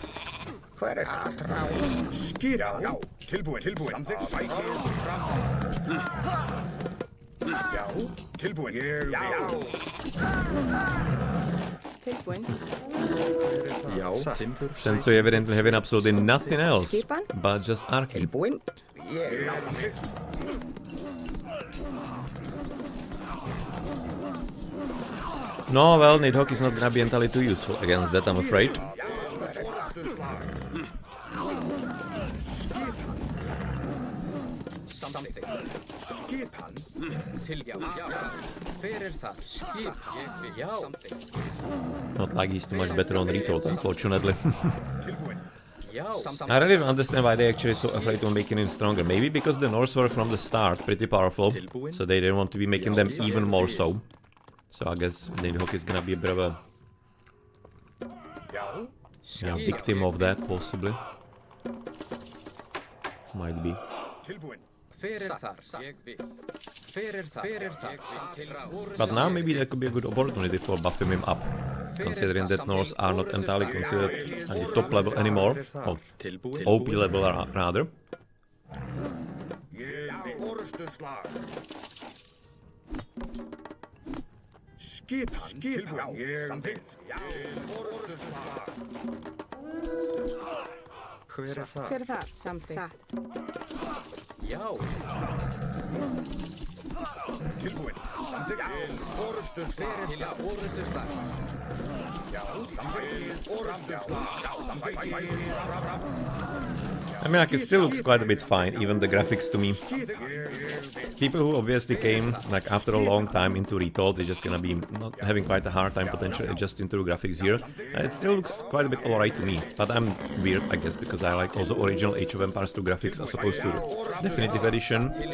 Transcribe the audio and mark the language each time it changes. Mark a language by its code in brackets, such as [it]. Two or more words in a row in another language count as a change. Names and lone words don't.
[is] Hver er það? Skipan. Já. Tilbúin. Samþykkt. Já. Tilbúin. Já. Tilbúin. Já. Timbursveit. [en] Sensuy evidently having absolutely nothing else but just Arcade. [is] Tilbúin. Ég vil. [en] No, well, Nidhogg is not gonna be entirely too useful against that, I'm afraid. [is] Skipan. Til já. Fyrir það. Skipan. Já. [en] Not like he's too much better on retold, unfortunately. [is] Tilbúin. Já. [en] I really don't understand why they're actually so afraid of making him stronger. Maybe because the Norse were from the start pretty powerful, so they didn't want to be making them even more so. So I guess Nidhogg is gonna be a bit of a victim of that, possibly. Might be. [is] Tilbúin. Fyrir þar. Ég vil. Fyrir það. [en] But now maybe that could be a good opportunity for buffing him up, considering that Norse are not entirely considered at the top level anymore, or OP level rather. [is] Skipan. Samþykkt. Hver er það? Samþykkt. Já. Tilbúin. Samþykkt. Orustuslag. Til orustuslag. Já. Samþykkt. Orustuslag. Já. Samþykkt. [en] I mean, like, it still looks quite a bit fine, even the graphics to me. People who obviously came, like, after a long time into Retold, they're just gonna be not having quite a hard time potentially adjusting to the graphics here. It still looks quite a bit alright to me, but I'm weird, I guess, because I like also original Age of Empires 2 graphics as opposed to Definitive Edition.